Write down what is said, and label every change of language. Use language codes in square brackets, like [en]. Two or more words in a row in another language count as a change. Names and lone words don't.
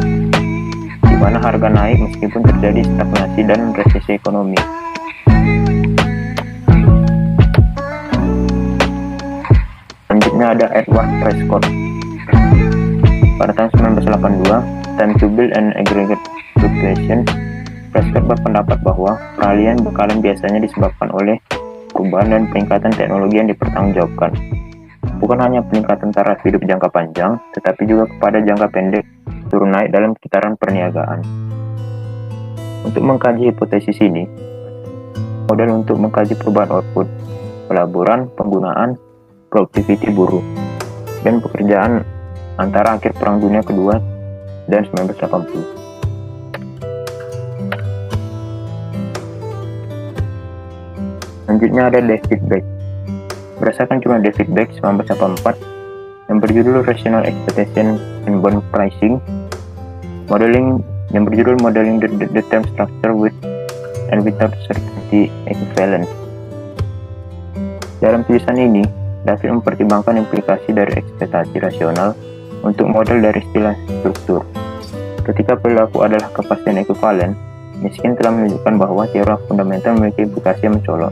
[id] Di mana harga naik meskipun terjadi stagnasi dan resesi ekonomi. Selanjutnya ada Edward Prescott. Pada tahun 1982, [ms] Time to Build and Aggregate Fluctuation, Prescott berpendapat bahwa peralihan bekalan biasanya disebabkan oleh perubahan dan peningkatan teknologi yang dipertanggungjawabkan. Bukan hanya peningkatan taraf hidup jangka panjang, tetapi juga kepada jangka pendek turun naik dalam kitaran perniagaan. Untuk mengkaji hipotesis ini, model untuk mengkaji perubahan output, pelaburan, penggunaan, produktiviti buruh, dan pekerjaan antara akhir Perang Dunia Kedua dan 1980. [id] Selanjutnya ada David Beck. Berdasarkan jurnal David Beck 1984 yang berjudul Rational Expectation and Bond Pricing, Modeling the Term Structure with and Without Certainty Equivalence. Dalam tulisan ini, David mempertimbangkan implikasi dari ekspektasi rasional untuk model dari istilah struktur. Ketika perilaku adalah kepastian ekuivalen, Miskin telah menunjukkan bahwa teori fundamental memiliki implikasi yang mencolok.